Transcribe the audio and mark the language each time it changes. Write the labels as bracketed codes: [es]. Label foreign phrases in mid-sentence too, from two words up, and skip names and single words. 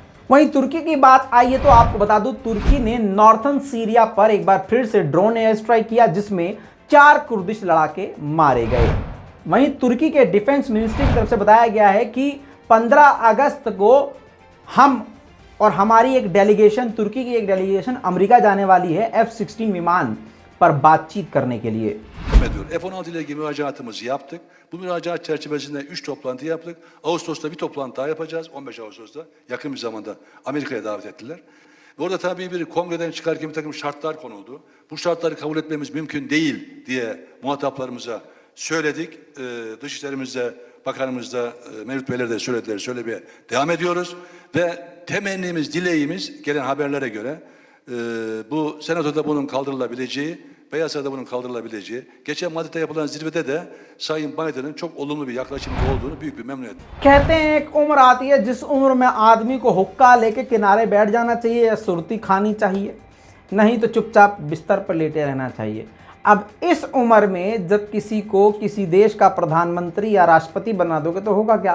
[hi] वहीं तुर्की की बात आई है तो आपको बता दूं, तुर्की ने नॉर्थन सीरिया पर एक बार फिर से [en] drone air strike [hi] किया, जिसमें 4 कुर्दिश लड़ाके मारे गए। वहीं तुर्की के [en] defence ministry [hi] की तरफ से बताया गया है कि 15 अगस्त को हम और हमारी एक डेलीगेशन, तुर्की की एक डेलीगेशन अमेरिका जाने वाली है F-16 विमान पर बातचीत करने के लिए। [tr] F-16 ile ilgili müracaatımızı yaptık. Bu müracaat çerçevesinde 3 toplantı yaptık. Ağustos'ta bir toplantı daha yapacağız. 15 Ağustos'ta yakın bir zamanda Amerika'ya davet ettiler. Ve orada tabii bir kongreden çıkarken bir takım şartlar konuldu. Bu şartları kabul etmemiz mümkün değil diye muhataplarımıza söyledik. Dışişlerimizde, bakanımızda, Mevlüt Beyler de söylediler. Söylemeye devam ediyoruz. Ve temennimiz, dileğimiz gelen haberlere göre bu senatoda bunun kaldırılabileceği, Beyaz Saray'da bunun kaldırılabileceği, geçen Madrid'de yapılan zirvede de Sayın Biden'ın çok olumlu bir yaklaşımda olduğunu büyük bir memnuniyet. [hi] कहते हैं एक उम्र आती है जिस उम्र में आदमी को हुक्का लेके किनारे बैठ जाना चाहिए या सुरती खानी चाहिए, नहीं तो चुपचाप बिस्तर पर लेटे रहना चाहिए। अब इस उम्र में जब किसी को किसी देश का प्रधानमंत्री या राष्ट्रपति बना दोगे तो होगा क्या?